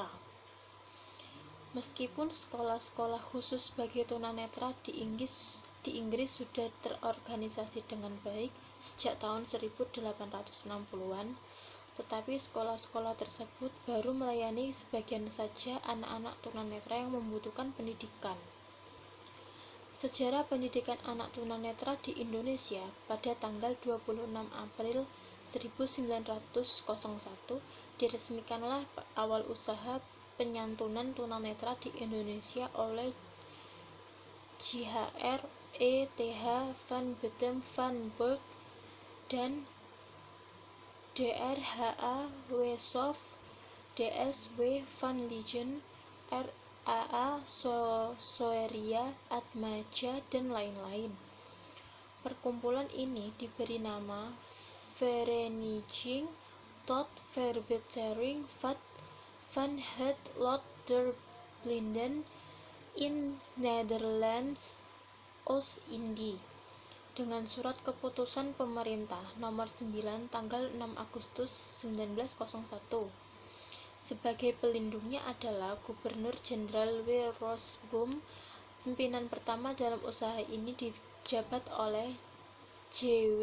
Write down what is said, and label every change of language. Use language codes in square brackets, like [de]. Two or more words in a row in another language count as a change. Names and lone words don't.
[id] Meskipun sekolah-sekolah khusus bagi tunanetra di Inggris sudah terorganisasi dengan baik sejak tahun 1860-an, tetapi sekolah-sekolah tersebut baru melayani sebagian saja anak-anak tunanetra yang membutuhkan pendidikan. Sejarah pendidikan anak tunanetra di Indonesia pada tanggal 26 April 1901 diresmikanlah awal usaha penyantunan tunanetra di Indonesia oleh J.H.R. E.Th. van Bentem van Burg dan Dr.H.A. Wesoff, D.S.W. van Lijen, R.A.A. Soeria Atmaja, dan lain-lain. Perkumpulan ini diberi nama Vereniging tot Verbetering van het Lot der Blinden in Nederlands Oost-Indie dengan surat keputusan pemerintah nomor 9 tanggal 6 Agustus 1901. Sebagai pelindungnya adalah Gubernur Jenderal W. Rosboom. Pimpinan pertama dalam usaha ini dijabat oleh J.W.